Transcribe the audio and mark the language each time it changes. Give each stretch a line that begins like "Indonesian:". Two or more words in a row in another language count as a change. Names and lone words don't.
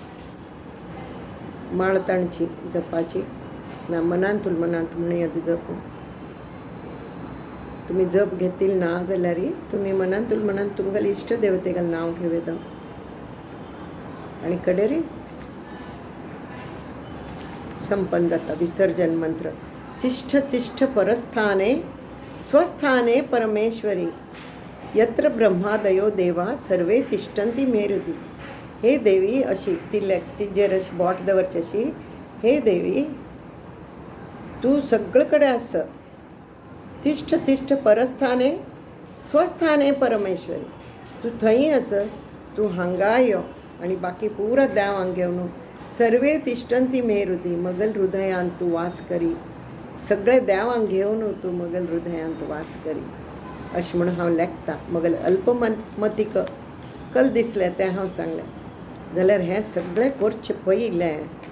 Konkani: माळ ताणची जपाची ना मनांतूल म्हणून येता जप तुमी जप घेतील ना जाल्यार तुमी मनांतूल मनांत तुमगेले इश्ट देवतेगेलें नांव घेवेदा आनी कडेरी संपन्न जाता विसर्जन मंत्र
Sanskrit: तिष्ठ तिष्ठ परस्थाने स्वस्थाने परमेश्वरी यत्र ब्रह्मादयो देवा सर्वे तिष्ठन्ति मेरुदी हे देवी
Konkani: अशी तिजेर अशी बोट दवरची अशी हे देवी तूं सगळे कडेन आस
Sanskrit: तिष्ठ तिष्ठ परस्थाने स्वस्थाने परमेश्वरी
Konkani: तूं थंय आस तूं हांगा यो आनी बाकी पुरा देवांक घेवन
Sanskrit: सर्वे तिष्ठन्ति मेरुदी
Konkani: मगल हृदयांत तूं वास करी सगळे देवांक घेवन तूं मगल हृदयांत वास करी अशें म्हणून हांव लेखतां मगल अल्पमतीक कल दिसलें तें हांव सांगलें जाल्यार हें सगळें करचें पयलें